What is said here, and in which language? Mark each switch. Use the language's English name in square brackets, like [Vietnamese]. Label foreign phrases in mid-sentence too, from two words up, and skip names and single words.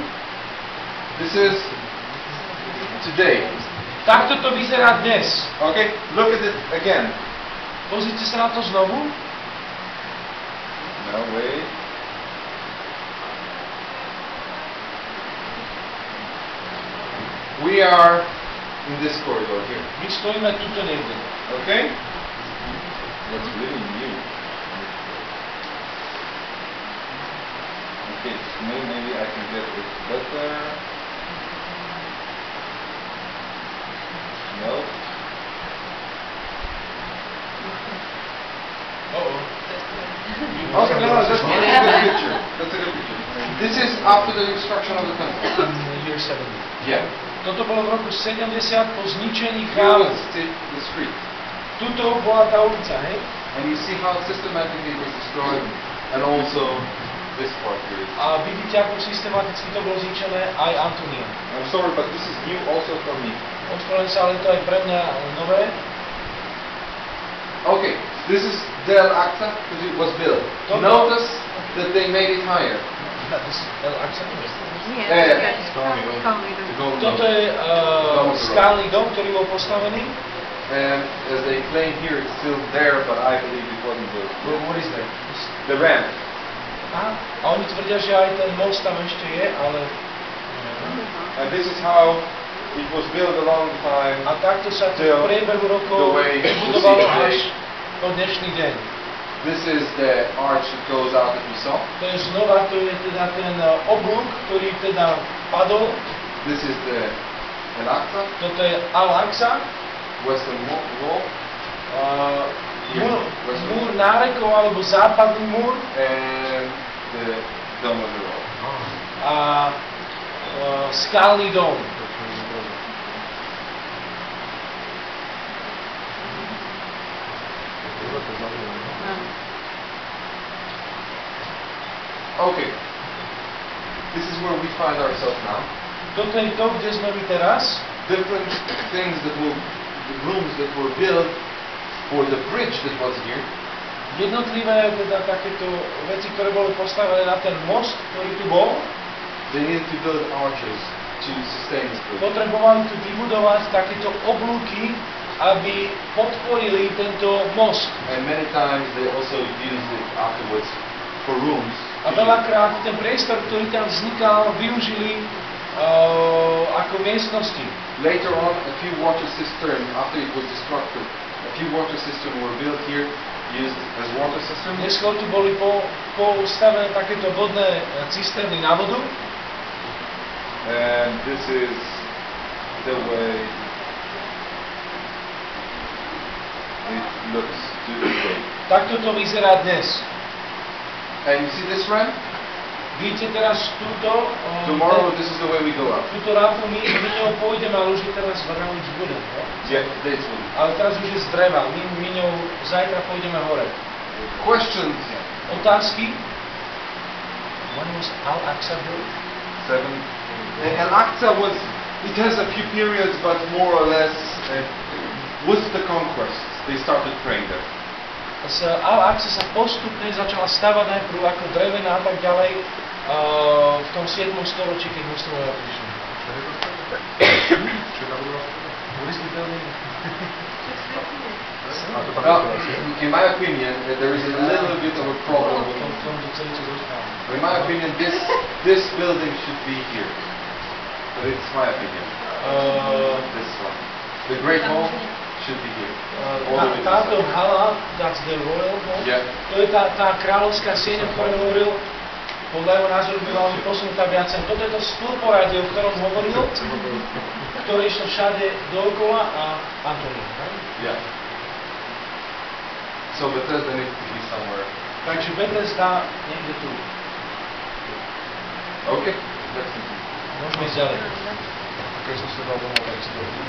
[English] This is today. [Slovak] Takto to vyzerá dnes. [English] Okay, look at it again. [Slovak] Pozrite sa na to znovu. [English] No, wait. We are in this corridor here. [Slovak] My stojíme tuto niekde. [English] Okay? That's really new. Okay, maybe I can get it better. No. Uh-oh. Okay, no, that's a good picture. That's a good picture. This is after the destruction of the temple. In the year 70. Yeah. [Slovak] Toto bolo v roku 70 po zničení [English] Here [Slovak] chrámu. [English] was the street. [Slovak] Tuto bola tá ulica, hej? [English] And you see how systematically it was destroyed, and also this part here. [Slovak] A vidíte, ako systematicky to bolo zničené aj Antonia. [English] I'm sorry, but this is new also for me. [Slovak] Ospravedlňujem sa, ale to aj pre mňa nové. [English] Okay, this is Del Aqsa, because it was built. Don't Notice that they made it higher. [Slovak] Nie, Toto je skalný dom, ktorý bol postavený. [English] And as they claim here, it's still there, but I believe it wasn't built. What is there? The ramp. Aha. [Slovak] A oni tvrdia, že aj ten most tam ešte je, ale... [English] And this is how it was built a long time. [Slovak] A takto sa to [English] Till [Slovak] v priebehu rokov [English] the way [Slovak] budovalo [English] we see [Slovak] až [English] today. [Slovak] po dnešný deň. [English] This is the arch that goes out that we saw. [Slovak] To je znova, to je teda ten oblúk, ktorý teda padol. [English] This is the Al-Aqsa, [Slovak] Toto je Al-Aqsa, [English] western wall. [Slovak] Múr nárekov alebo západný múr. [English] And the Dome of the Rock. [Slovak] A skalný dom. [English] Okay. This is where we find ourselves now. [Slovak] Toto je to, kde sme my teraz. [English] Different things the rooms that were built for the bridge that was here. [Slovak] Jednotlivé teda takéto veci, ktoré boli postavené na ten most, ktorý tu bol. [English] They needed to build arches to sustain this bridge. [Slovak] Potrebovali tu vybudovať takéto oblúky, aby podporili tento most. [English] And many times they also used it afterwards for rooms. [Slovak] A veľakrát ten priestor, ktorý tam vznikal, využili ako miestnosti. [English] Later on, a few water cisterns, after it was destructed, a few water cisterns were built here, used as water cisterns. [Slovak] Neskôr tu boli postavené takéto vodné cisterny na vodu. [English] And this is the way it looks today. [Slovak] Takto to vyzerá dnes. [English] And you see this ramp? [Slovak] Vidíte teraz [English] Tomorrow this is the way we go up. [Slovak] túto rampu, my ňou pôjdeme, ale už je teraz [English] round wooden, [Slovak] no? [English] Yeah, this one. [Slovak] Ale teraz už je z dreva, my ňou zajtra pôjdeme hore. [English] Questions? Otázky? When was Al-Aqsa built? 7. Al-Aqsa was, it has a few periods, but more or less with the conquests, they started praying there. [Slovak] Z Al-Aqsa sa postupne začala stavať najprv ako drevená a tak ďalej v tom 7. storočí, keď muslimovia prišli. [English] In my opinion, there is a little bit of a problem. In my opinion, this building should be here. But it's my opinion. This one. The Great Hall should be here. [Slovak] Táto hala, [English] that's the royal hall, Yeah. [Slovak] to je tá kráľovská sieň, o ktorej hovoril, podľa jeho názoru by mala byť posunutá viac. Toto je to stĺporadie, o ktorom hovoril, ktoré išlo všade dookola a Antonín. [English] Yeah. So Bethesda needs to be somewhere. [Slovak] Takže Bethesda niekde tu. [English] Okay. Let's continue. [Slovak] Môžeme ísť ďalej. Dobre. Keď som sa dal domov, tak si to